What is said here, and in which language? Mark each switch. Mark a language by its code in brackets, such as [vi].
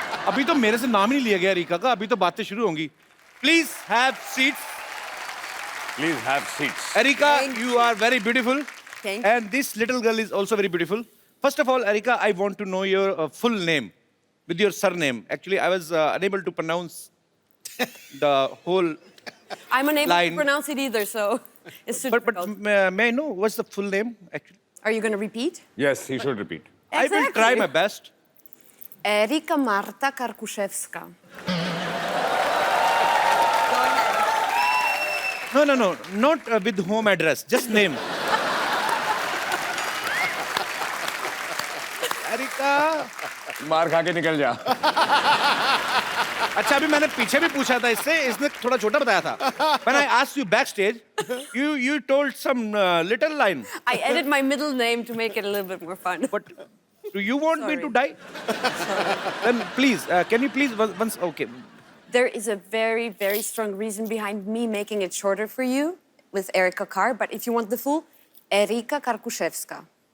[hi] अभी तो मेरे से नाम ही नहीं लिया गया एरिका का, अभी तो बातें शुरू होंगी। [en] Please have seats. Please have seats. Erika, you are very beautiful. Thank you. And this little girl is also very beautiful. First of all, Erika, I want to know your full name with your surname. Actually, I was unable to pronounce the whole I'm unable line. to pronounce it either, so it's too But difficult. may I know what's the full name actually? Are you going to repeat? Yes, he should repeat. I will try my best. Erika Marta Karkuszewska. No, not with home address, just name. [hi] Areca. मार खा के निकल जा। अच्छा, अभी मैंने पीछे भी पूछा था इससे, इसने थोड़ा छोटा बताया था। [en] When I asked you backstage, you told some little line. I added my middle name to make it a little bit more fun. But do you want me to die? Then please, can you please once? Okay. There is a very, very strong reason behind me making it shorter for you with Erika Kar, but if you want the full, Erika Karkushevska.